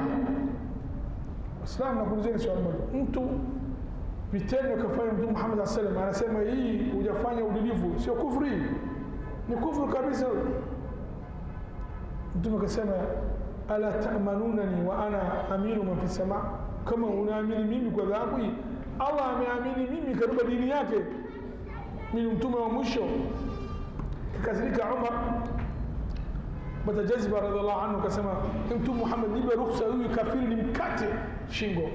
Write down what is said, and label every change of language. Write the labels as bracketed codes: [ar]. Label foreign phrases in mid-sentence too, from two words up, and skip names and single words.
[sw] Islam nakuulizeni swali moja, mtu vitendo kafanya Mtume Muhammad [ar] sallallahu alaihi wasallam, [sw] anasema hii hujafanya udulifu, sio kufri? Ni kufru kabisa. Mtume akasema, [ar] ala ta'manunani wa ana aminu man fi sama, [sw] kama unaamini mimi kwa dhahabu hii, Allah ameamini mimi katika dini yake, mimi mtume wa mwisho. Kikasirika Umar batajazba [ar] radhiallahu anhu, [sw] kasema, Mtume Muhammad, nipe ruhusa huyu kafiri nimkate shingo.